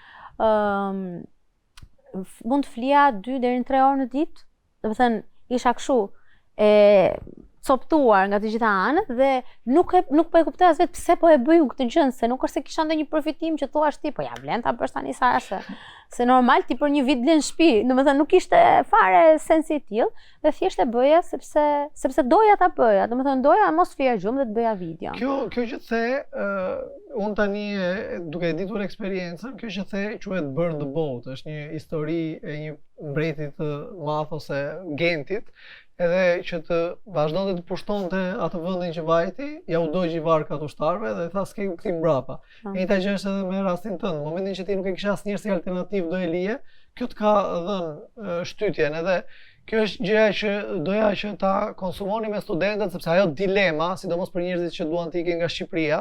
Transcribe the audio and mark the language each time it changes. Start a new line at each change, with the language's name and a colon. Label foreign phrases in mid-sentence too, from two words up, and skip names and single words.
Albanian: Mund të flija 2 deri në 3 orë në ditë, do të thënë isha kështu e coptuar nga të gjitha anët dhe nuk po e kuptoj as vetë pse po e bëj këtë gjë, se nuk është se kisha ndonjë përfitim që thuash ti, po ja vlen ta bësh tani Sara se normal ti për një vit blen shtëpi, domethënë nuk ishte fare sensi i tillë dhe thjesht e bëja sepse doja ta bëja, domethënë doja mos fija gjumë dhe të bëja video. Kjo që the, unë tani duke e ditur eksperiencën, kjo që the quhet
English: Burn the Boat,
Albanian: është një histori e një mbretit të madh ose gentit, edhe që të vazhdonte të pushtonte atë vendin që vajti, ja u dogji varkat ushtarëve dhe tha s'ke kthim mbrapa. E njëjta gjë është edhe me rastin tënd. Në momentin që ti nuk e kishe asnjëherë si alternativë do e lije, kjo të ka dhënë shtytjen edhe kjo është gjëja që doja që ta konsumoni me studentët sepse ajo dilema, sidomos për njerëzit që duan të ikin nga Shqipëria.